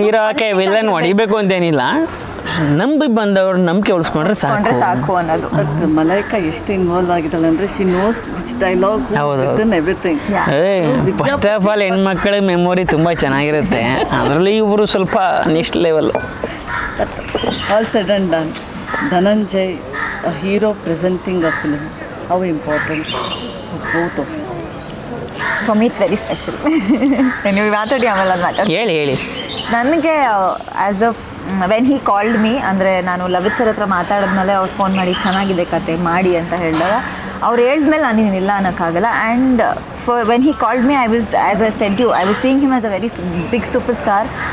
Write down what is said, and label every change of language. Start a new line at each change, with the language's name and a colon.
Kannada: Hero ಆಕೆ villain ಹೊಡಿಬೇಕು ಅಂತೇನಿಲ್ಲ, ನಂಬಿ ಬಂದವ್ರು ನಂಬಿಕೆ ಉಳಿಸ್ಕೊಂಡ್ರೆ ಸಾಕು ಅನ್ನೋದು. ಬಟ್ ಮಲೈಕಾ ಎಷ್ಟು ಇನ್ವಾಲ್ವ್ ಆಗಿದ್ದಾಳೆ ಅಂದರೆ
English: She knows which dialogue everything.
Kannada: First of all ಹೆಣ್ಮಕ್ಳಿಗೆ ಮೆಮೊರಿ ತುಂಬ ಚೆನ್ನಾಗಿರುತ್ತೆ, ಅದರಲ್ಲಿ ಇವರು ಸ್ವಲ್ಪ next level.
English: But all said and done, Dhananjay a hero presenting a film, how important for both of you? For me it's very special.
Kannada: ನೀವು ಮಾತಾಡಿ ಆಮೇಲೆ ಅದು ಮಾತಾಡಿ. ಹೇಳಿ. ನನಗೆ
English: as a when he called me,
Kannada: ಅಂದರೆ ನಾನು ಲವಿತ್ ಸರ್ ಹತ್ರ ಮಾತಾಡಿದ್ಮೇಲೆ ಅವ್ರು ಫೋನ್ ಮಾಡಿ ಚೆನ್ನಾಗಿದೆ ಕತೆ ಮಾಡಿ ಅಂತ ಹೇಳಿದಾಗ ಅವ್ರು ಹೇಳಿದ್ಮೇಲೆ ನಾನು ಇಲ್ಲ ಅನ್ನೋಕ್ಕಾಗಲ್ಲ.
English: And for when he called me, I was as I said you, I was seeing him as a very big superstar.